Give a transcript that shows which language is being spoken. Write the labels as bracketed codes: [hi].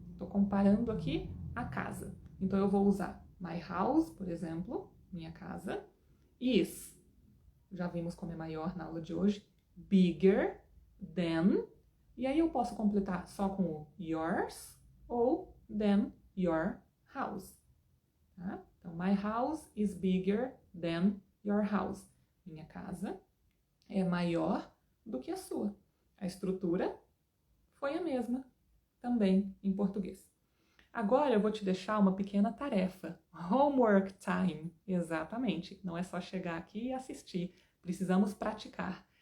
[pt] Estou comparando aqui a casa. Então, eu vou usar my house, por exemplo, minha casa, is, já vimos como é maior na aula de hoje, bigger than, e aí eu posso completar só com o yours ou [en] than your house. [pt] Tá? [en] Então, my house is bigger than your house. [pt] Minha casa é maior do que a sua. A estrutura foi a mesma também em português. Agora eu vou te deixar uma pequena tarefa. [en] Homework time. [pt] Exatamente. Não é só chegar aqui e assistir. Precisamos praticar.